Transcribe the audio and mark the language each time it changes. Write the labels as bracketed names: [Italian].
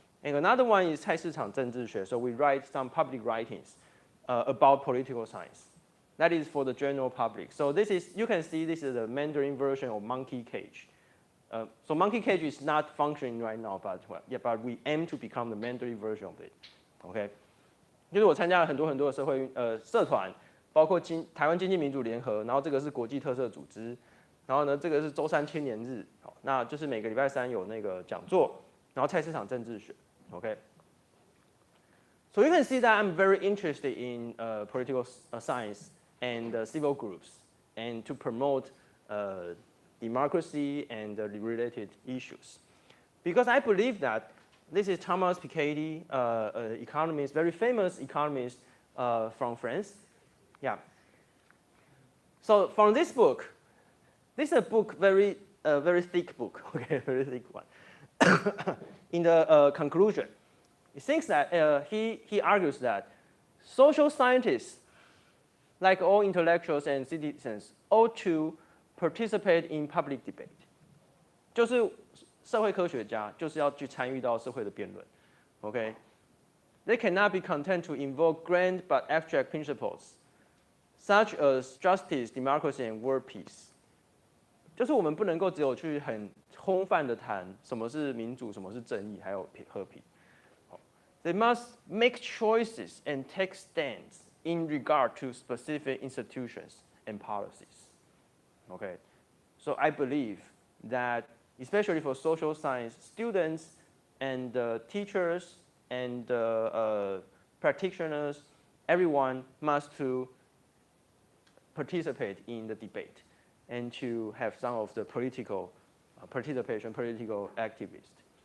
[English] And another one is 菜市场政治学. So we write some public writings about political science. That is for the general public. So this is, you can see this is the Mandarin version of Monkey Cage. So Monkey Cage is not functioning right now, but we aim to become the Mandarin version of it. Okay. [Chinese] 就是我参加了很多的社团，包括台湾经济民主联合，然后这个是国际特色组织，然后呢这个是周3青年日，好，那就是每个礼拜3有那个讲座，然后菜市场政治学 ，OK。 [English] So you can see that I'm very interested in political science and civil groups, and to promote democracy and related issues, because I believe that this is Thomas Piketty, economist, very famous economist from France. Yeah. So from this book, this is a book very thick book, okay, very thick one. In the conclusion, it thinks that he argues that social scientists, like all intellectuals and citizens, ought to participate in public debate. [Chinese] 就是社会科学家就是要去参与到社会的辩论 ，OK？ [English] They cannot be content to invoke grand but abstract principles, such as justice, democracy, and world peace. [Chinese] 就是我们不能够只有去很空泛的谈什么是民主，什么是正义，还有和平。 [English] They must make choices and take stands in regard to specific institutions and policies. Okay, so I believe that, especially for social science students and teachers and practitioners, everyone must to participate in the debate and to have some of the political participation, political activists.